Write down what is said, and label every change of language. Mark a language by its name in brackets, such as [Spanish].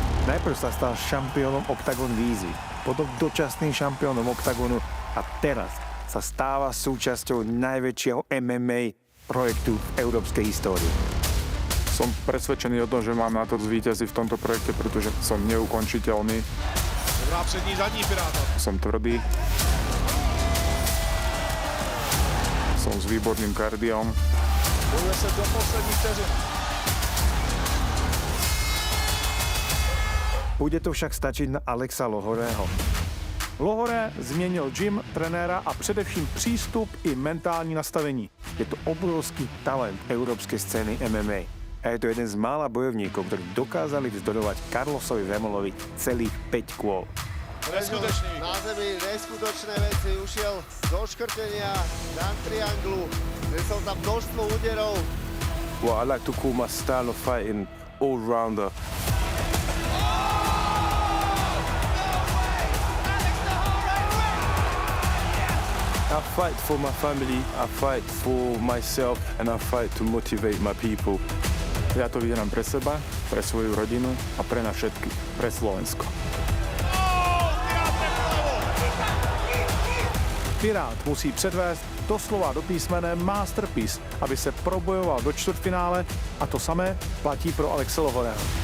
[Slovak] Najprv sa stal šampiónom Oktagon Vízy, potom dočasným šampiónom Oktagonu a teraz sa stáva súčasťou najväčšieho MMA projektu v európskej histórii. Som presvedčený o tom, že mám na to zvíťaziť v tomto projekte, pretože som neukončiteľný. [Czech] Dobrá přední zadní Piráta. [Slovak] Som tvrdý. Som s výborným kardiom. [Czech] Bojuje se do posledních vteřin. [Slovak] Bude to však stačiť na Alexa Lohorého. [Czech] Lohoré změnil gym, trenéra a především přístup i mentální nastavení. [Slovak] Je to obrovský talent európskej scény MMA. A je to jeden z mála bojovníkov, ktorí dokázali vzdorovať Carlosovi Vemolovi celých 5 kôl. Na zemi neskutočné veci, ušiel zo škrtenia, dan trianglu, nesol tam množstvo úderov. [English] Well, I like to call my style of fighting all-rounder. I fight for my family, I fight for myself, and I fight to motivate my people. [Slovak] Ja to vyhrám pre seba, pre svoju rodinu a pre nás všetkých, pre Slovensko. [Czech] Pirát musí předvést doslova do písmene masterpiece, aby se probojoval do čtvrtfinále, a to samé platí pro Alexe Lohorého.